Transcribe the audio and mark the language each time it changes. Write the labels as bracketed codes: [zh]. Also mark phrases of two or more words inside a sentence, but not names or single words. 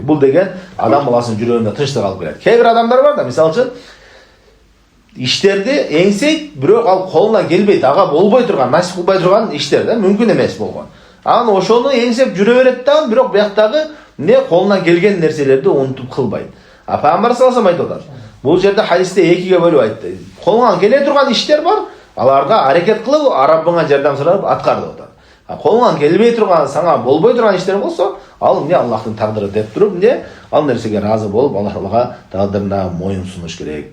[ky] Бул деген адам баласынын жүрөгүндө тынчтык алып келет. Кээ бир адамдар бар да, мисалы үчүн иштерди эңсейт, бирок ал колунан келбейт, ага болбой турган, насип кылбай турган иштер да, мүмкүн эмес болгон. Анан ошону эңсеп жүрө берет да, бирок бияктагы колунан келген нерселерди унутуп кылбайт. Пайгамбар [ar] صلى الله عليه وسلم [ky] айтат. Бул жерде хадисте экиге бөлүп айтты. Колуңан келе турган иштер бар, аларга аракет кылып, Раббыңа жардам сурап аткар деп атат. Колуңан келбей турган, сага болбой турган иштер болсо, ал эмне Аллахтын тагдыры деп туруп, эмне ал нерсеге разы болуп, Аллах Таалага тагдырына моюн сунуш керек.